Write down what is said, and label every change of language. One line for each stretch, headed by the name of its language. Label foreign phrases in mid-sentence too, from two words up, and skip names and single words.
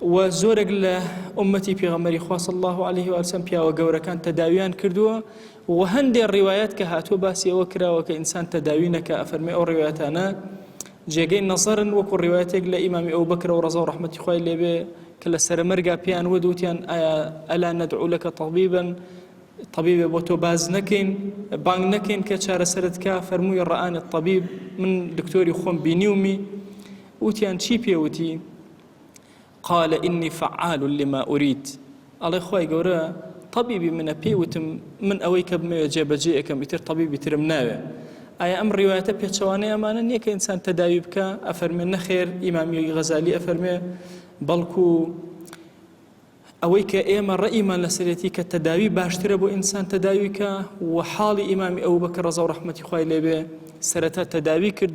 Central Kurdish: و زۆرێک لە ئومەتی پێغەمبەری خوا
Arabic: صلی الله عليه و سلم
Central Kurdish: پیاوە گەورەکان تەداویان کردووە و هەندێک ڕیوایەت کە هاتووە باسی ئەوە کراوە کە ئینسان تەداوی نەکە ئەفەرمێ ئەو ڕیوایەتانە جێگەی نەزەرن وەکو ڕیوایەتێک لە ئیمامی ئەوبەکر و ڕەزا و ڕەحمەتی خوای لێبێ کە لە سەرمەرگا پێیان وتیان ئایا
Arabic: ئەلا نەدعو لەکە
Central Kurdish: طبیبێ بۆ تۆ باز نەکەین بانگ نەکەین کە چارەسەرت کا فەرمووی
Arabic: ڕەئانی الطبیب
Central Kurdish: من دکتۆری خۆم بینیومی وتیان چی پێوتی
Arabic: قال إني فعال لما أريد
Central Kurdish: الله خوای گەورە طبیبی منە پێوتم من ئەوەی کە بمەوێ جێبەجێ ئەەکەم ئیتر طبیبی ترم ناوێ ئایا ئەم ڕیوایەتە پێچەوانەی ئەمانە نییە کە ئینسان تەداوی بکە ئەفەرمێ نەخێر ئیمامی غەزالی ئەفەرمێ بەڵکو ئەوەی کە ئێمە ڕەئیمان لەسەرەتی کە تەداوی باشترە بۆ ئینسان تەداوی کە و حاڵی ئیمامی ئەوبەکر ڕەزا و ڕەحمەتی خوای لێبێ سەرەتا تەداوی کرد